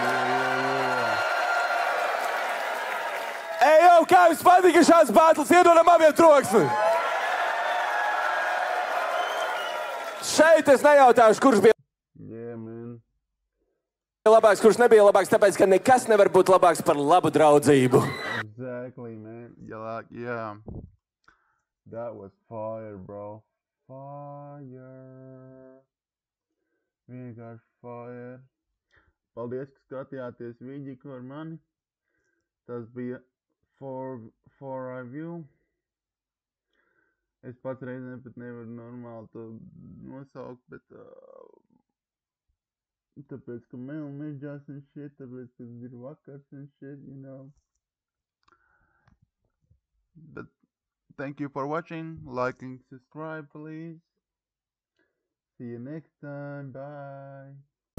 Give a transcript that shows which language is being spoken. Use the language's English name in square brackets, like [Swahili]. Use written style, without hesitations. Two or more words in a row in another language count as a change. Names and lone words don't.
[Latvian] Ejam, kā jums patika šāds bātls, iedodam abiem troksni! Šeit es nejautāšu, kurš bija [English] Yeah, man. [Latvian] labāks, kurš nebija labāks, tāpēc, ka nekas nevar būt labāks par labu draudzību. [English] Exactly, man. Yeah. That was fire, bro. Fire. [Latvian] Vienkārši fire. Paldies, ka skatījāties video ar mani. Tas bija [English] for review. [Latvian] Es pats reizēm pat nevaru normāli to nosaukt, bet tāpēc, ka meil mežās un shit, tāpēc, ka ir vakars un shit, [English] you know. Thank you for watching. Like and subscribe, please. See you next time. Bye.